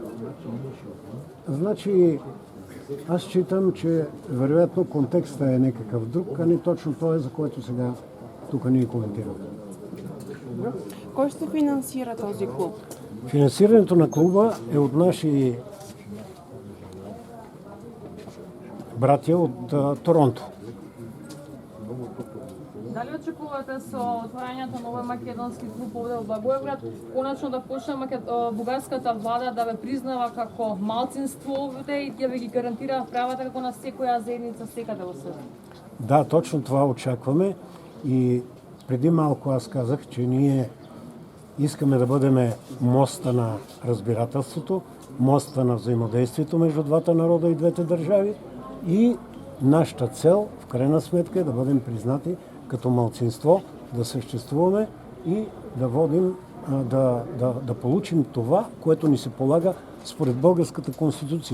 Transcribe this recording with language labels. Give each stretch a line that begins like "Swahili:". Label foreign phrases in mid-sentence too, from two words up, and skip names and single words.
Bulgarian: Значи, аз считам, че вероятно контекстът е някакъв друг, а не точно това, за което сега тук ние коментираме. Кой ще финансира този клуб? Финансирането на клуба е от наши братя от Торонто.
Macedonian: Дали очекувате со отварањето на овој македонски клуб овде во Благоевград, конечно да почне бугарската влада да ве признава како малцинство овде и да ви ги гарантира правата како на секоја заедница секаде во светот?
Bulgarian: Да, точно това очакваме и преди малко аз казах, че ние искаме да бъдем моста на разбирателството, моста на взаимодействието между двата народа и двете държави и нашата цел, в крайна сметка, е да бъдем признати като малцинство, да съществуваме и да водим, да получим това, което ни се полага според българската конституция.